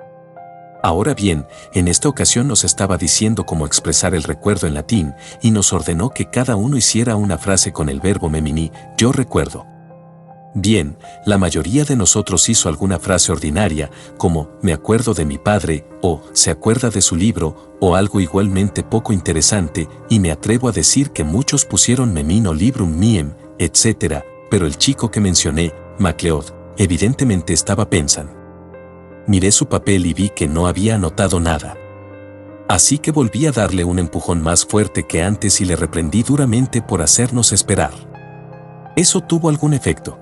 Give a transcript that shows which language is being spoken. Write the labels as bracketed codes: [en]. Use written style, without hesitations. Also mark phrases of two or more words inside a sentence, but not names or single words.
[es] Ahora bien, en esta ocasión nos estaba diciendo cómo expresar el recuerdo en latín y nos ordenó que cada uno hiciera una frase con el verbo memini, yo recuerdo. Bien, la mayoría de nosotros hizo alguna frase ordinaria, como me acuerdo de mi padre, o se acuerda de su libro, o algo igualmente poco interesante, y me atrevo a decir que muchos pusieron [la] memino librum miem, [es] etc., pero el chico que mencioné, MacLeod, evidentemente estaba pensando. Miré su papel y vi que no había anotado nada. Así que volví a darle un empujón más fuerte que antes y le reprendí duramente por hacernos esperar. Eso tuvo algún efecto.